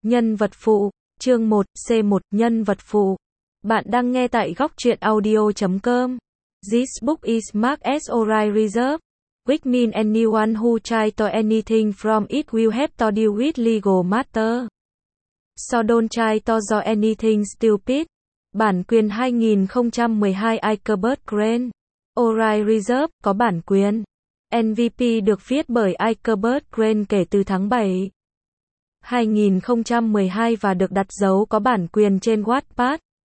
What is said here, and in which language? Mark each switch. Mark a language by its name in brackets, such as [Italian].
[Vietnamese] Nhân vật phụ, chương 1, C1, nhân vật phụ. Bạn đang nghe tại góc truyện audio.com. [English] This book is marked as ORI reserve, which means anyone who tries to anything from it will have to deal with legal matter. So don't try to do anything stupid. [Vietnamese] Bản quyền 2012 Eichelberg Grant. ORI reserve, có bản quyền. NVP được viết bởi Eichelberg Grant kể từ tháng 7. 2012 và được đặt dấu có bản quyền trên Wattpad.